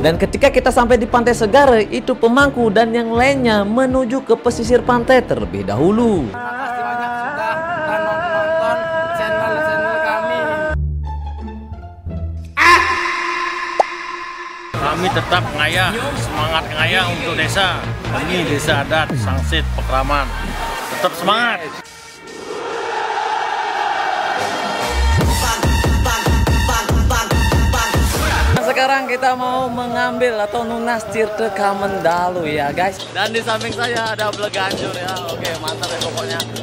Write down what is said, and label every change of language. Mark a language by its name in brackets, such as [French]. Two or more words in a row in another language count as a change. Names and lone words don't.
[Indonesian] Dan ketika kita sampai di Pantai Segar itu pemangku dan yang lainnya menuju ke pesisir pantai terlebih dahulu. Makasih banyak sudah nonton channel kami. Kami tetap ngayah, semangat ngayah untuk desa. Ini desa adat Sangsit Pekraman. Tetap semangat. Sekarang kita mau mengambil atau nunas Tirta Kamendalu ya guys. Dan di samping saya ada Bleganjur ya. Oke, mantap ya pokoknya.